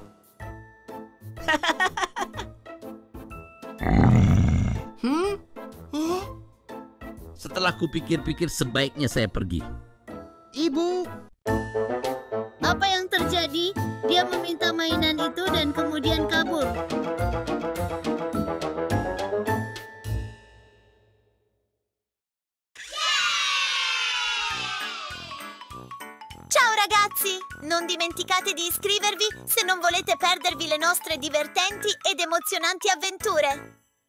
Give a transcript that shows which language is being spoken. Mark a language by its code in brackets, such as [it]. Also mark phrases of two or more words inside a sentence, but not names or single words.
[id] Setelah kupikir-pikir sebaiknya saya pergi. Ibu, Apa yang terjadi? Dia meminta mainan itu dan kemudian kabur. [it] Ciao ragazzi! Non dimenticate di iscrivervi se non volete perdervi le nostre divertenti ed emozionanti avventure.